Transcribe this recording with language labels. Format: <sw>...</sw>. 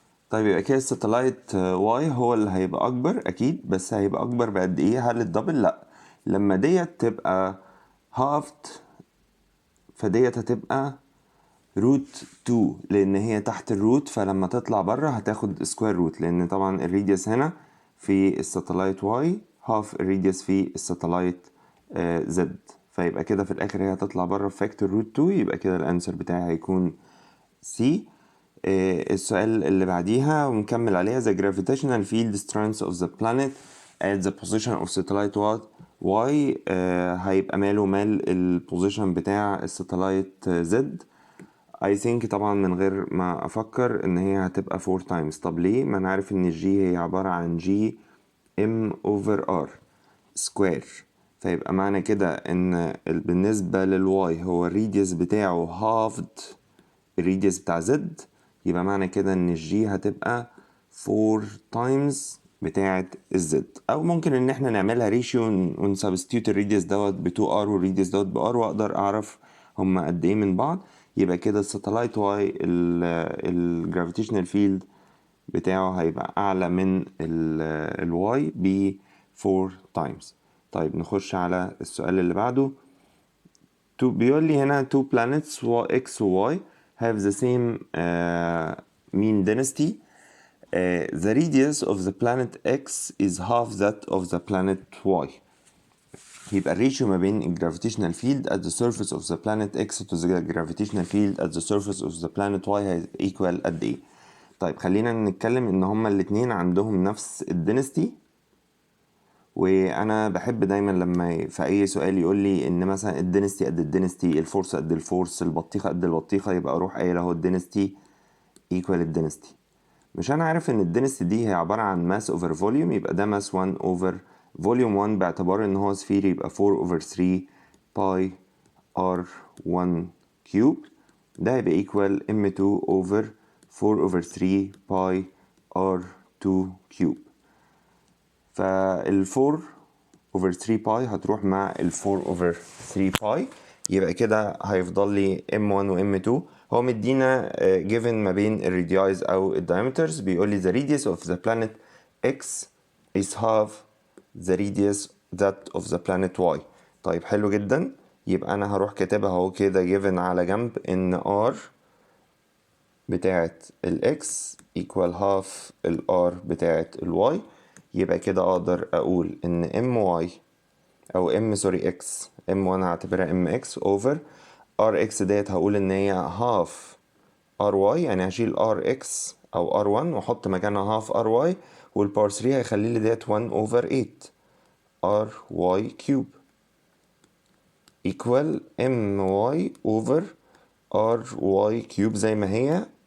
<ar>طيب يبقى كده الساتلايت واي هو اللي هيبقى اكبر اكيد، بس هيبقى اكبر بقد ايه؟ هل الدبل؟ لا، لما ديت تبقى هافت فديت هتبقى روت 2، لان هي تحت الروت، فلما تطلع بره هتاخد سكوير روت، لان طبعا الريديوس هنا في الساتلايت واي هاف الريديوس في الساتلايت زد. فيبقى كده في الاخر هي هتطلع بره فاكتور روت 2، يبقى كده الانسر بتاعي هيكون سي. السؤال اللي بعديها ونكمل عليها.</ar> <en>The gravitational field strength of the planet at the position of satellite Y</en> <ar>هيبقى مال البوزيشن بتاع الساتلايت Z.</ar> <en>I think</en> <ar>طبعا من غير ما افكر ان هي هتبقى 4 times. طب ليه؟ ما انا عارف ان الجي هي عبارة عن G M over R square. فيبقى معنى كده ان بالنسبة للواي هو الريديوس بتاعه halved الريديوس بتاع زد، يبقى معنى كده ان الجي هتبقى 4 تايمز بتاعة الزد. او ممكن ان احنا نعملها ريشيو ونسبستيوت الريديوس دوت ب 2 ار والريديوس دوت ب ار، واقدر اعرف هما قد ايه من بعض. يبقى كده الساتلايت واي الجرافيتيشنال فيلد بتاعه هيبقى اعلى من الواي ب 4 تايمز. طيب نخش على السؤال اللي بعده. بيقول لي هنا</ar> <en>two planets X و Y have the same mean density. The radius of the planet X is half that of the planet Y.</en> <ar>يبقى الريشيو ما بين الجرافيتيشنال فيلد</ar> <en>at the surface of the planet X to the gravitational field at the surface of the planet Y equal</en> <ar>قد ايه؟ طيب خلينا نتكلم ان هما الاتنين عندهم نفس الدنستي. وانا بحب دايما لما في اي سؤال يقول لي ان مثلا الدنستي قد الدنستي، الفورس قد الفورس، البطيخه قد البطيخه، يبقى اروح قايل اهو الدنستي ايكوال الدنستي. مش انا عارف ان الدنستي دي هي عباره عن ماس اوفر فوليوم، يبقى ده ماس 1 اوفر فوليوم 1 باعتبار ان هو سفير، يبقى 4 اوفر 3 باي ار 1 كيوب. ده هيبقى ايكوال ام 2 اوفر 4 اوفر 3 باي ار 2 كيوب. فال</ar> <en>4 over 3</en> <ar>باي هتروح مع ال 4 over 3 باي، يبقى كده هيفضل لي M1 و M2. هو مدينا</ar> <en>given</en> <ar>ما بين الراديوز أو الدايمترز، بيقول لي</ar> <en>the radius of the planet X is half the radius that of the planet Y.</en> <ar>طيب حلو جدا، يبقى أنا هروح كاتبها اهو كده given على جنب إن R بتاعت ال X</ar> <en>equal half</en> <ar>ال R بتاعت ال Y. يبقى كده أقدر أقول إن MY أو X M1 هعتبرها MX over RX ديت هقول إن هي</ar> <en>half RY،</en> <ar>يعني هشيل RX أو R1 وأحط مكانها half RY، والبار 3 هيخلي لي ديت</ar> <en>1 over 8 RY cube</en> <ar>equal MY over RY cube زي ما هي.</ar>